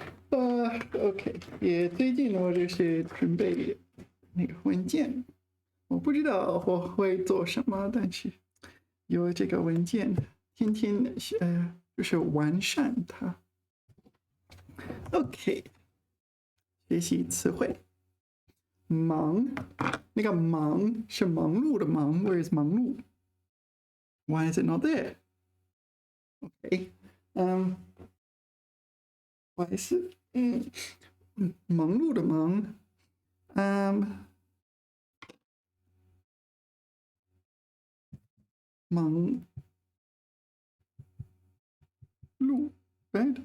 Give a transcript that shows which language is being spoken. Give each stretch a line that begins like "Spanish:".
Chinese: OK， 也最近我就是准备那个文件，我不知道我会做什么，但是有这个文件，天天就是完善它。 OK， 学习词汇。忙，那个忙是忙碌的忙 ，
English: Where is
Chinese: 忙碌 ？
English: Why is it not there?
Chinese: OK， 不好意思，忙碌的忙，忙碌 ，right？